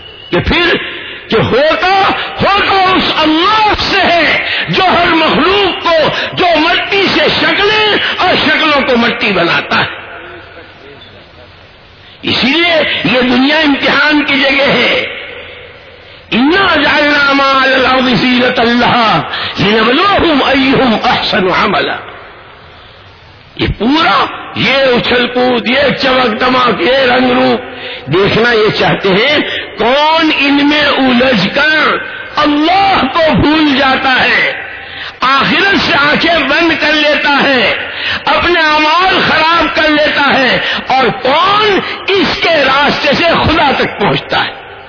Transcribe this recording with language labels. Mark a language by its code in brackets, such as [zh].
[ur] کہ پھر کہ ہوتا ہوتا اس اللہ سے ہے جو ہر مخلوق کو جو مٹی سے شکلیں اور شکلوں کو مٹی بناتا ہے. اسی لیے یہ دنیا امتحان کی جگہ ہے. [ar] انا جعلنا ما على الارض زينة لها لنبلوهم ايهم احسن عملا. [ur] یہ پورا یہ اچھل کود یہ چمک دمک یہ رنگ روپ دیکھنا یہ چاہتے ہیں کون ان میں الجھ کر اللہ کو بھول جاتا ہے, آخرت سے آنکھیں بند کر لیتا ہے, اپنے اعمال خراب کر لیتا ہے, اور کون اس کے راستے سے خدا تک پہنچتا ہے.